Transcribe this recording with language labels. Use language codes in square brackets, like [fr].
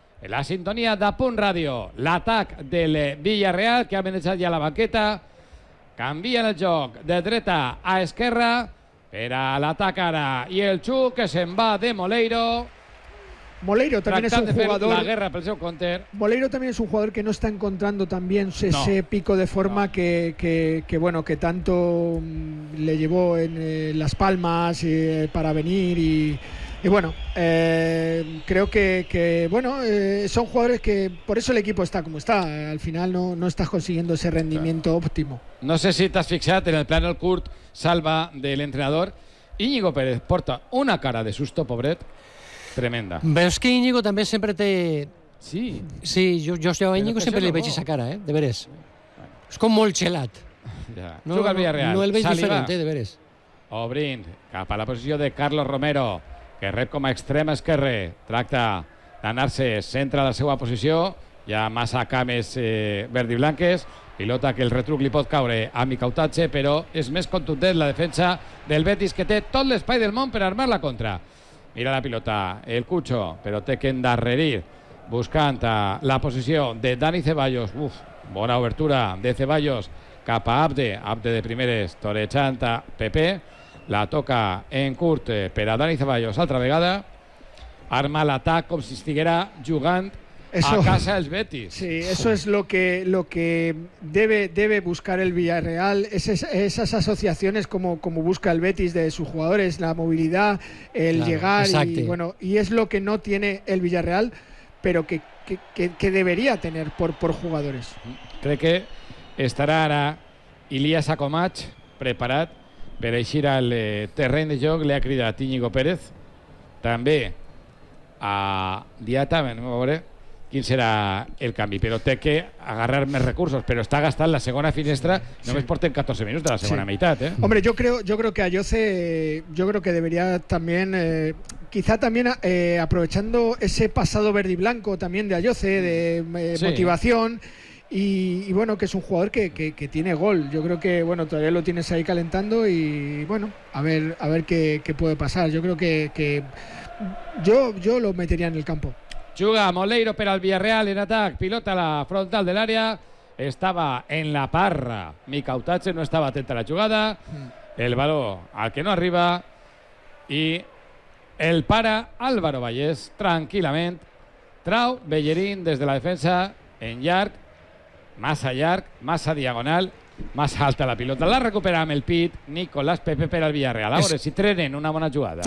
[ca] La sintonia de Punt Ràdio, l'atac del Villarreal, que ha amenaçat ja la banqueta, canvia el joc de dreta a esquerra per a l'atac ara. I el Xu, que se'n va de Moleiro. [es] Moleiro también es un jugador. La guerra por el seu counter. Moleiro también es un jugador que no está encontrando también ese pico de forma que bueno, que tanto le llevó en Las Palmas para venir y bueno, creo que bueno, son jugadores que por eso el equipo está como está. Al final no estás consiguiendo ese rendimiento óptimo. [ca] No sé si te has fixat en el plan el curt salva del entrenador. Íñigo Pérez porta una cara de susto, pobret. Tremenda. Veus que Íñigo també sempre té... Sí. Sí, jo a Íñigo sempre li veig aquesta cara, de veres. És com molt gelat. Ja. No, juga al Villarreal. No el veig diferent, de veres. Obrint cap a la posició de Carlos Romero, que rep com a extrem esquerre. Tracta d'anar-se centre de la seva posició. Hi ha massa cames verd i blanques. Pilota que el retruc li pot caure a Micautatge, però és més contundent la defensa del Betis, que té tot l'espai del món per armar la contra. Mira la pilota, el Cucho, però té que endarrerir buscant la posició de Dani Ceballos. Uf, bona obertura de Ceballos cap a Abde. Abde de primeres, torejant a Pepe. La toca en curt per a Dani Ceballos altra vegada. Arma l'atac com si estiguera jugant a casa els Betis. [es] Sí, eso es lo que debe buscar el Villarreal, esas asociaciones como busca el Betis de sus jugadores, la movilidad, llegar [ca] exacte. [es] Y bueno, y es lo que no tiene el Villarreal, pero que debería tener por jugadores. [ca] Crec que estarà ara Ilías Acomach preparat per eixir al terreny de joc. Li ha cridat Íñigo Pérez també a Diata, quin serà el canvi, però té que agarrar més recursos, però està gastant la segona finestra, només porten 14 minuts de la segona meitat. [es] Hombre, yo creo que a Jose, yo creo que debería también, quizá también aprovechando ese pasado verde y blanco también de Jose, de motivación, y bueno, que es un jugador que tiene gol. Yo creo que, bueno, todavía lo tienes ahí calentando y, bueno, a ver qué puede pasar. Yo creo que yo lo metería en el campo. [ca] Juga Moleiro per al Villarreal en atac, pilota la frontal de l'àrea, estava en la parra, Micautatge no estava atent a la jugada, el baló al que no arriba i el para Álvaro Vallès tranquil·lament, trau Bellerín des de la defensa en llarg, massa diagonal, massa alta la pilota, la recupera amb el pit Nicolás Pepe per al Villarreal. A veure si trenen una bona jugada.